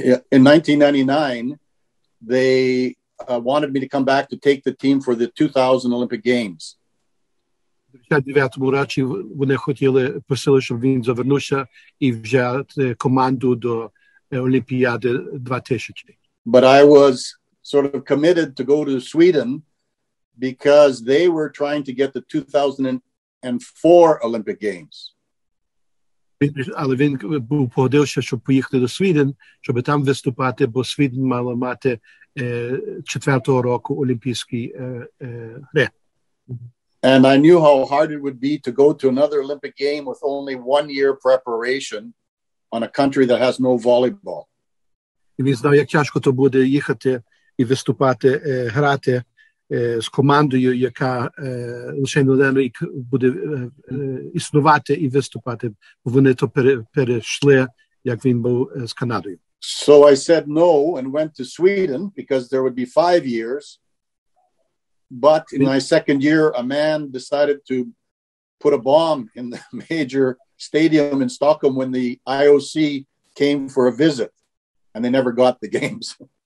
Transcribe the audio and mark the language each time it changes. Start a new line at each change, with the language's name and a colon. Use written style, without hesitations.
English: In 1999, they wanted me to come back to take the team for the 2000 Olympic Games.
Ukrainian: У 1999 році вони просили, щоб він завернувся і взяти команду до Олімпіади 2000.
English: But I was sort of committed to go to Sweden because they were trying to get the 2004 Olympic Games.
Ukrainian: Але він був погодився, щоб поїхати до Свіден, щоб там виступати, бо Свіден мала мати 4-го року Олімпійські гри.
English: And I knew how hard it would be to go to another Olympic game with only 1 year preparation on a country that has no volleyball.
Ukrainian: І він знав, як тяжко то буде їхати і виступати, грати з командою, яка лише на рік буде існувати і виступати. Вони то перейшли, як він був з Канадою.
English: So I said no and went to Sweden because there would be 5 years. But in my second year, a man decided to put a bomb in the major stadium in Stockholm when the IOC came for a visit, and they never got the games.